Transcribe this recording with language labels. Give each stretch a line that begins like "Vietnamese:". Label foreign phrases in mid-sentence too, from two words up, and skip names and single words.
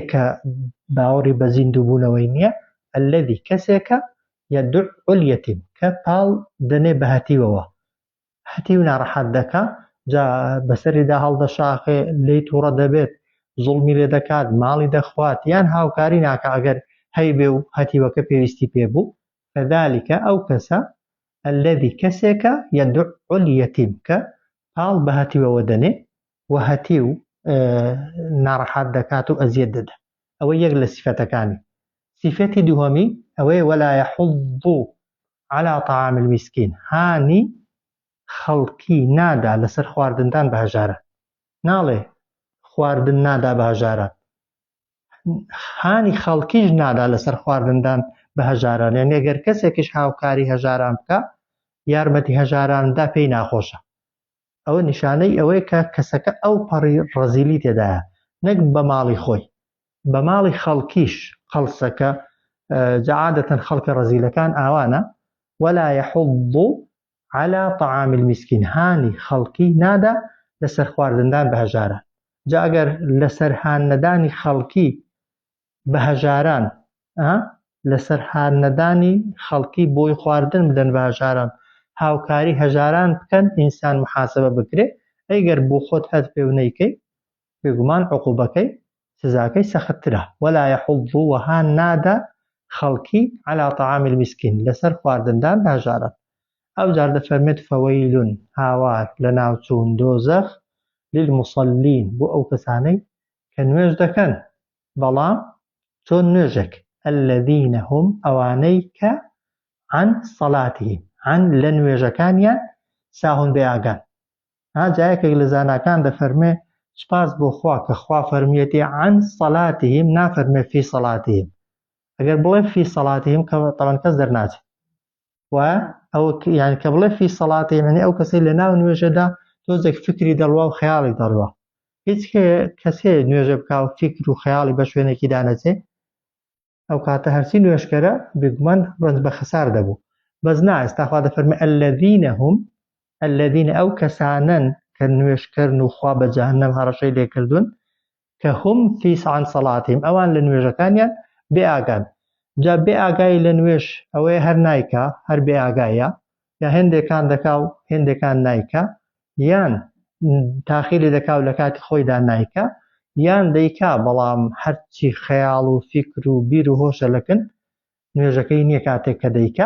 Central Kurdish: کە باوەڕی بە زیندووبوونەوەی نییە الذی کەسێکە
Arabic: یەدوع اليەتیم
Central Kurdish: کە پاڵ دەنێ بە هەتیوەوە هەتیو ناڕەحەت دەکا جا بەسەریدا هەڵدەشاخێ لێی تووڕە دەبێت زوڵمی لێ دەکات ماڵی دەخوات یان هاوکاری ناکە ئەگەر هەیبێ و هەتیوەکە پێویستی پێبوو فەذالکە ئەو کەسە الذی کەسێکە
Arabic: یەدوع اليەتیم
Central Kurdish: کە پاڵ بە هەتیوەوە دەنێ و هەتیو ناڕەحەت دەکات و ئەزیەت دەدا ئەوە یەک لە سیفەتەکانی سیفەتی دووهەمی ئەوەیە
Arabic: ولا يحض على طعام المسكين
Central Kurdish: هانی خەڵکی نادا لەسەر خواردنتان بە هەژارە ناڵێ خواردن نادا بە هەژارە هانی خەڵکیش نادا لەسەر خواردندان بە هەژاران یعنی ئەگەر کەسێکیش هاوکاری هەژاران بکە یارمەتی هەژاراندا پێی ناخۆشە ئەوە نیشانەی ئەوەیە کە کەسەکە ئەو پەڕی ڕەزیلی تێدایە نەک بە ماڵی خۆی بە ماڵی خەڵکیش قەڵسەکە عادەتەن خەڵکە ڕەزیلەکان ئاوانە
Arabic: ولا يحض على طعام المسكين
Central Kurdish: هانی خەڵکی نادا لەسەر خواردندان بە هەژاران جا ئەگەر لەسەر هاننەدانی خەڵکی بە هەژاران لەسەر هاننەدانی خەڵکی بۆی خواردن بدەن بە هەژاران هاوکاری هەژاران بکەن ئینسان محاسبە بکرێ ئەیگەر بۆ خۆت هەت پێ و نەیکەی بێگومان عقوبەکەی سزاکەی سەختترە
Arabic: ولا يحض
Central Kurdish: وها نادا خەڵکی
Arabic: على طعام المسكين
Central Kurdish: لەسەر خواردندان بە هەژاران ئەو جار دەفەرمێت فەوەیلون هاوار لە ناوچوون دۆزەخ للمصلين بۆ ئەو کەسانەی کە نوێژ دەکەن بەڵام چۆن نوێژێک
Arabic: الذين هم
Central Kurdish: ئەوانەی کە
Arabic: عن صلاتهم عن
Central Kurdish: لە نوێژەکانیان ساهون بێئاگان جایەکێک لە زاناکان دەفەرمێ سوپاس بۆ خوا کە خوا فەرمیەتی
Arabic: عن صلاتهم
Central Kurdish: نافەرمێ
Arabic: في صلاتهم
Central Kurdish: ئەگەر بڵێ
Arabic: في صلاتهم
Central Kurdish: کە تەڵەن کەس دەرناچێت و ئەو یعنی کە بڵێ
Arabic: في صلاتهم
Central Kurdish: یعنی ئەو کەسەی لە ناو نوێژەدا تۆزێک فکری دەڕوا و خەیاڵی دەڕوا هیچ کەسێ نوێژە بکا و فکر و خەیاڵی بە شوێنێکی دانەچێ ئەو کاتە هەرچی نوێژکەرە بێگومان ڕەنج بە خەسار دەبوو بەس نا ئێستا خوا دەفەرمێ الذين ئەو کەسانن کە نوێژکەرن و خوا بە جەهەنەم هەڕەشەی لێکردوون کە
Arabic: هم في عن صلاتهم
Central Kurdish: ئەوان لە نوێژەکانیان بێ ئاگان جا بێ ئاگای لە نوێژ ئەوەیە هەر نایکا هەر بێ ئاگایە یا هێندێکان دەکا و هێندێکان نایکا یان تاخیری دەکا و لە کاتی خۆیدا نایکا یان دەیکا بەڵام هەرچی خەیاڵ و فیکر و بیر و هۆشە لەکن نوێژەکەی نییە کاتێک کە دەیکا.